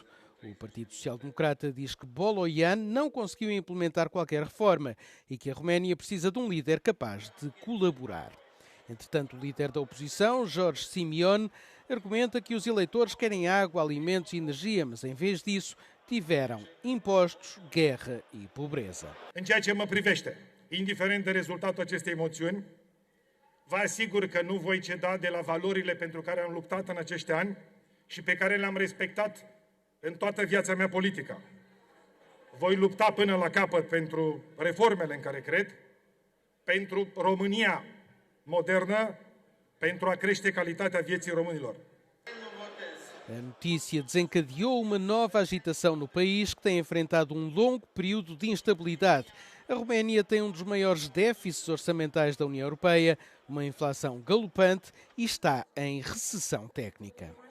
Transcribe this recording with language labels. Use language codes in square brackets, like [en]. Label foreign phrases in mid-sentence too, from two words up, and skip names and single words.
[pt] O Partido Social Democrata diz que Boloyan não conseguiu implementar qualquer reforma e que a Roménia precisa de um líder capaz de colaborar. Entretanto, o líder da oposição, Jorge Simeone, argumenta que os eleitores querem água, alimentos e energia, mas em vez disso tiveram impostos, guerra e pobreza. [ro] În ceea ce mă privește, indiferent de rezultatul acestei moțiuni, vă asigur că nu voi ceda de la valorile pentru care am luptat în acești ani și pe care le-am respectat în toată viața mea politică. Voi lupta până la capăt pentru reformele în care cred, pentru România modernă, pentru a crește calitatea vieții românilor. [pt] A notícia desencadeou uma nova agitação no país que tem enfrentado longo período de instabilidade. A Roménia tem dos maiores déficits orçamentais da União Europeia, uma inflação galopante e está em recessão técnica.